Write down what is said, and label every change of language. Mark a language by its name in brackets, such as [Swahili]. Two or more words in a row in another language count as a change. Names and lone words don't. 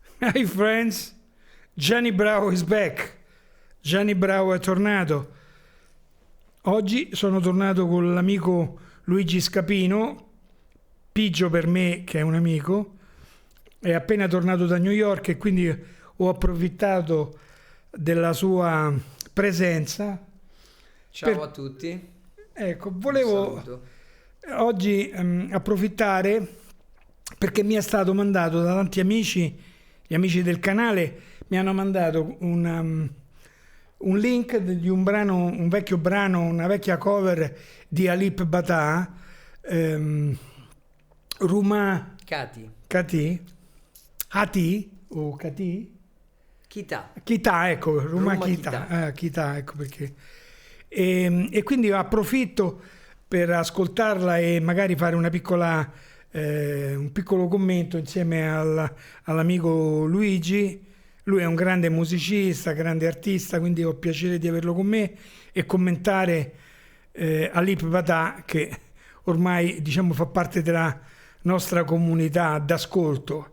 [English] Hi friends, Gianni Bravo is back. [Italian] Gianni Bravo è tornato. Oggi sono tornato con l'amico Luigi Scapino, Pigio per me che è un amico, è appena tornato da New York e quindi ho approfittato della sua presenza. Ciao a tutti. Ecco, volevo oggi approfittare perché mi è stato mandato da tanti amici, gli amici del canale mi hanno mandato un link di un brano, un vecchio brano, una vecchia cover di Alip Ba Ta, Ruma Kati. Hati o Kati? Kita, ecco, Ruma Kita, Kita, ecco perché. E quindi approfitto per ascoltarla e magari fare una piccola, un piccolo commento insieme all'amico Luigi. Lui è un grande musicista, grande artista, quindi ho piacere di averlo con me e commentare Alip Ba Ta, che ormai diciamo fa parte della nostra comunità d'ascolto.